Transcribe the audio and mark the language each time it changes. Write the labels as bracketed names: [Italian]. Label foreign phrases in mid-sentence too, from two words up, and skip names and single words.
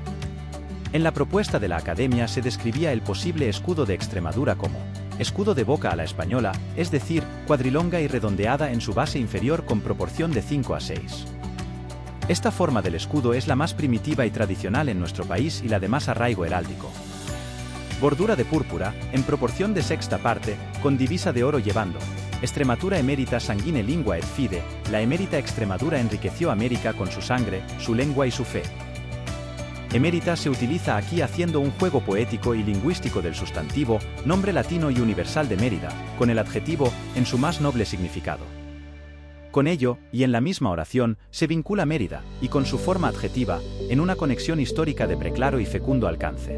[Spanish] En la propuesta de la Academia se describía el posible escudo de Extremadura como escudo de boca a la española, es decir, cuadrilonga y redondeada en su base inferior con proporción de 5 a 6. Esta forma del escudo es la más primitiva y tradicional en nuestro país y la de más arraigo heráldico. Bordura de púrpura, en proporción de sexta parte, con divisa de oro llevando [Latin] Extrematura emerita sanguine lingua et fide, [Spanish] la emérita Extremadura enriqueció América con su sangre, su lengua y su fe. Emérita se utiliza aquí haciendo un juego poético y lingüístico del sustantivo, nombre latino y universal de Mérida, con el adjetivo, en su más noble significado. Con ello, y en la misma oración, se vincula Mérida, y con su forma adjetiva, en una conexión histórica de preclaro y fecundo alcance.